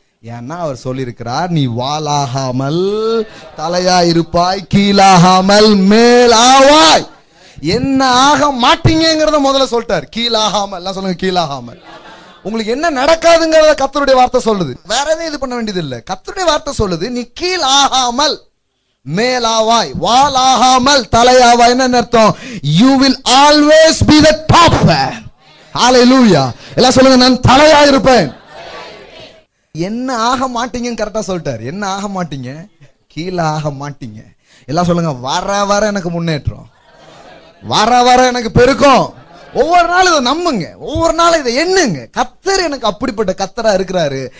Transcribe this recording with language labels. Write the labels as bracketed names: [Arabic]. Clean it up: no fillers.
[Tamil] ஏன்னா அவர் சொல்லியிருக்கிறார், நீ வாலாகாமல் தலையா இருப்பாய், கீழாகாமல் மேலாவாய். என்ன ஆக மாட்டீங்கிறத முதல்ல சொல்லிட்டார். கீழாகாமல் எல்லாம் சொல்லுங்க, கீழாகாமல். உங்களுக்கு என்ன நடக்காதுங்கிறத கர்த்தருடைய வார்த்தை சொல்லுது. வேற எதுவும் இது பண்ண வேண்டியது இல்லை. கர்த்தருடைய வார்த்தை சொல்லுது, நீ கீழாகாமல் மேலாவாய், வாலாகாமல் தலையாவாய். என்ன அர்த்தம்? [English] you will always be the top. [Tamil] ஹல்லேலூயா. எல்லாம் சொல்லுங்க, நான் தலையா இருப்பேன். என்ன ஆக மாட்டீங்கன்னு கரெக்டா சொல்லிட்டார். என்ன ஆக மாட்டீங்க? கீழே ஆக மாட்டீங்க. எல்லாம் சொல்லுங்க, வர வர எனக்கு முன்னேற்றம், வர வர எனக்கு பெருக்கம். ஒவ்வொரு நாளும் இதை நம்புங்க, ஒவ்வொரு நாளும் இதை எண்ணுங்க. கர்த்தர் எனக்கு அப்படிப்பட்ட கர்த்தரா இருக்கிறாரு.